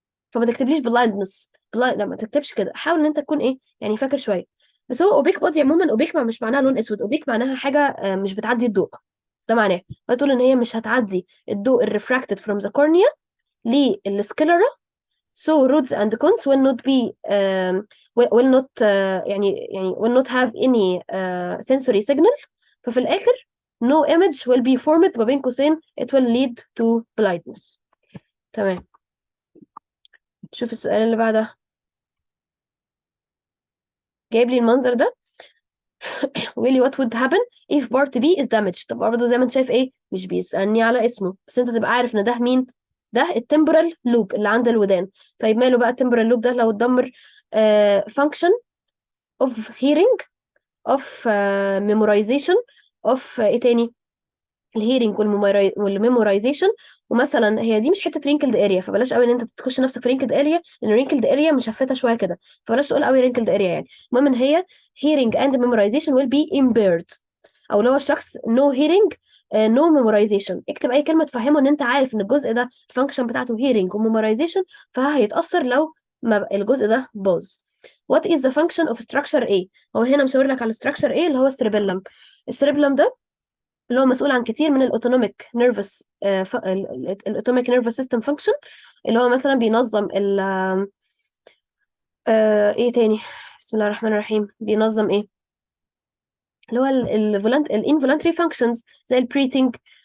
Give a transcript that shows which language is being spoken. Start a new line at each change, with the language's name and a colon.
Arabic: فما تكتبليش بلايندنس، لا ما تكتبش كده، حاول ان انت تكون ايه يعني فاكر شويه. بس هو اوبيك بودي عموما، اوبيك مش معناها لون اسود، اوبيك معناها حاجه مش بتعدي الضوء. ده معناه فتقول ان هي مش هتعدي الضوء الريفراكتد
English: from the cornea
Arabic: للسكلرا.
English: so rods and cones will not be will not يعني will not have any sensory signal.
Arabic: ففي الآخر
English: no image will be formed
Arabic: ما بين قوسين
English: it will lead to blindness.
Arabic: تمام. شوف السؤال اللي بعده. جايب لي المنظر ده ويقول لي
English: what would happen if part B is damaged.
Arabic: طب برضه زي ما انت شايف ايه، مش بيسألني على اسمه، بس انت تبقى عارف ان ده مين، ده التمبرال لوب اللي عند الودان. طيب ماله بقى التمبرال لوب ده لو اتدمر؟
English: function of hearing of memorization of
Arabic: ايه تاني، الهيرنج والميمورايزيشن. ومثلا هي دي مش حته رينكلد اريا، فبلاش قوي ان انت تخش نفسك في رينكلد اريا، لان رينكلد اريا مشفته شويه كده، فبلاش تقول قوي رينكلد اريا يعني. المهم ان هي
English: hearing and memorization will be impaired،
Arabic: او لو الشخص
English: no hearing no memorization.
Arabic: اكتب اي كلمه تفهمه ان انت عارف ان الجزء ده الفانكشن بتاعته hearing وميمورايزيشن، فهيتاثر لو ما الجزء ده باظ.
English: What is the function of structure A؟
Arabic: هو هنا مشاور لك على
English: structure A
Arabic: اللي هو السيربيلم. السيربيلم ده اللي هو مسؤول عن كتير من الاوتونوميك نيرفس الاوتونوميك نيرفس سيستم فانكشن، اللي هو مثلا بينظم ال ايه تاني، بسم الله الرحمن الرحيم، بينظم ايه اللي هو الانفولانتري فانكشنز زي البريتنج.